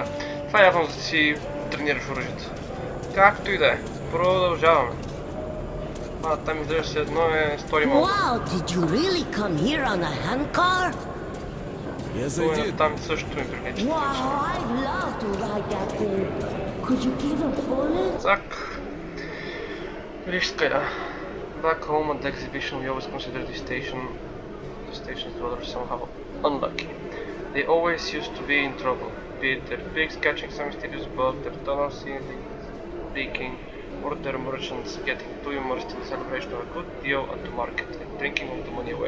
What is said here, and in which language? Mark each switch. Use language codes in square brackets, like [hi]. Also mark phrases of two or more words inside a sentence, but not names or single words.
[bg] Това е явно за да си тренираш оръжието. Както и да е. Продължаваме. Там изглежда се едно е стори малко. [en] Wow, did you really come here on a handcar? Yes, I did. [bg] Там също ми прилича. [en] Wow, I'd love to ride that thing. Could you give a bullet? [bg] Так. Виж къде. [en] Back home at the exhibition we always consider the station's rather somehow unlucky. They always used to be in trouble, be it their pigs catching some mysterious bug, their tunnels leaking, or their merchants getting too immersed in the celebration of a good deal at the market and drinking all the money away.